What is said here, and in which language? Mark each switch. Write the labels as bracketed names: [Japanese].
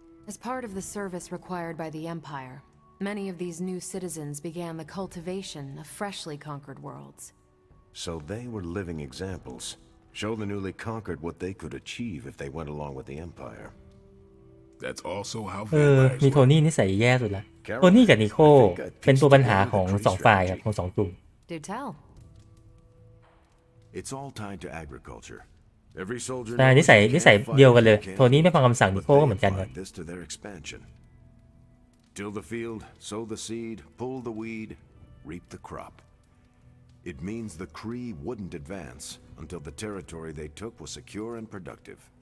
[English] As part of the service required by the Empire, many of these new citizens began the cultivation of freshly conquered worlds. So they were living examples. Show the newly conquered what they could achieve if they went along with the Empire. That's also how [Thai] มีโทนี่นิสัยแย่สุดละโทนี่กับนิโคเป็นตัวปัญหาของสองฝ่ายครับของสองกลุ่ม [English] Do tell. It's all tied to agriculture. Every soldier [Thai] แต่นิสัยเดียวกันเลยโทนี่ไม่ฟังคำสั่งนิโคก็เหมือนกันครับ [English] this to their expansion. Till the field, sow the seed, pull the weed, reap the crop. It means the Kree wouldn't advance until the territory they took was secure and productive.